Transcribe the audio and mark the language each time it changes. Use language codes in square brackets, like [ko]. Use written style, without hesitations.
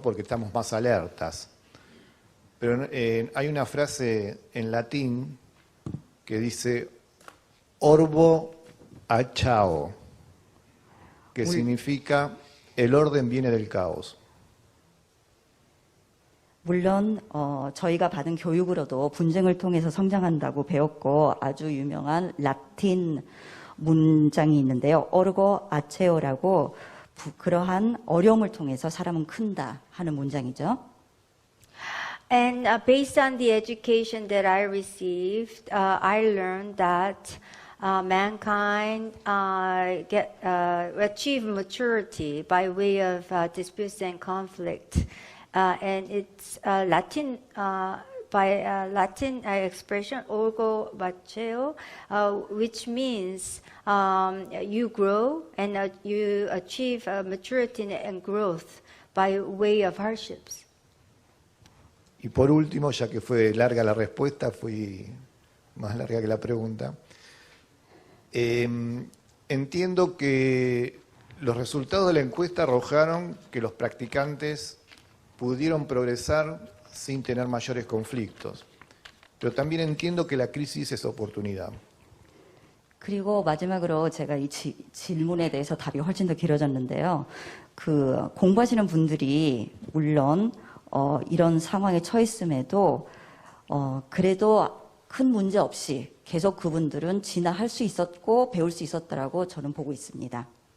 [es] Porque estamos más alertas. Pero hay una frase en latín que dice orbo achao, que significa el orden viene del caos. [ko] 물론 저희가 받은 교육으로도 분쟁을 통해서 성장한다고 배웠고 아주 유명한 라틴 문장이 있는데요. 오르고 아체오라고 그러한 어려움을 통해서 사람은 큰다 하는 문장이죠. [en] And based on the education that I received, I learned that mankind achieve maturity by way of disputes and conflict. And it's Latin by Latin expression orgo bacheo, which means you grow and you achieve maturity and growth by way of hardships. [es] Y por último, ya que fue larga la respuesta, fui más larga que la pregunta, entiendo que los resultados de la encuesta arrojaron que los practicantes pudieron progresar sin tener mayores conflictos. Pero también entiendo que la crisis es oportunidad. [ko] 그리고 마지막으로 제가 이 질문에 대해서 답이 훨씬 더 길어졌는데요. 그 공부하시는 분들이 물론 이런 상황에 처했음에도 그래도 큰 문제 없이 계속 그분들은 진화할 수 있었고 배울 수 있었다라고 저는 보고 있습니다.